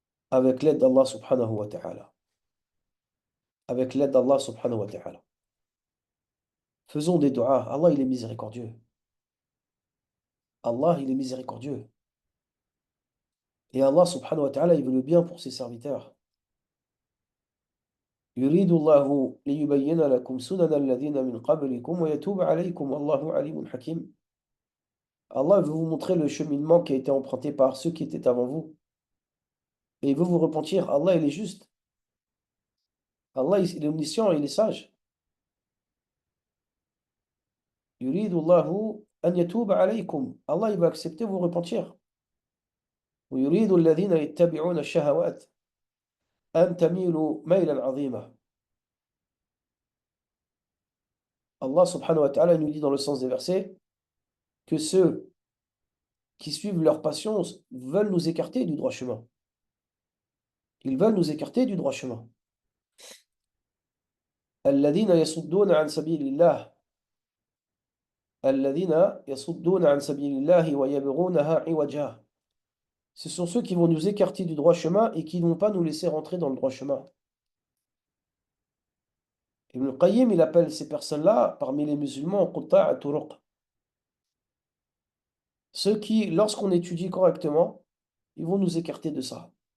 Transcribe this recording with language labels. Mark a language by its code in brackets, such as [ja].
[fr] avec l'aide d'Allah subhanahu wa ta'ala. Avec l'aide d'Allah subhanahu wa ta'ala. Faisons des du'as. Allah, il est miséricordieux. Allah, il est miséricordieux. Et Allah subhanahu wa ta'ala, il veut le bien pour ses serviteurs. [ar] يريد الله ليبين لكم سنن الذين من قبلكم ويتوب عليكم والله عليم حكيم. [fr] Allah veut vous montrer le cheminement qui a été emprunté par ceux qui étaient avant vous. Et il veut vous repentir. Allah, il est juste. Allah, il est omniscient, il est sage. [ar] يريد الله أن يتوب عليكم. [fr] Allah, il va accepter vous repentir. [ar] ويريد الذين يتبعون الشهوات أن تميلوا ميلا عظيما. [fr] Allah subhanahu wa ta'ala nous dit dans le sens des versets que ceux qui suivent leur passion veulent nous écarter du droit chemin. Ils veulent nous écarter du droit chemin. [ar] الذين يصدون عن سبيل الله الذين يصدون عن سبيل الله ويبغونها عوجا. [fr] Ce sont ceux qui vont nous écarter du droit chemin et qui ne vont pas nous laisser rentrer dans le droit chemin. Ibn al-Qayyim, il appelle ces personnes-là, parmi les musulmans, qutta' turuq. Ceux qui, lorsqu'on étudie correctement, ils vont nous écarter de ça.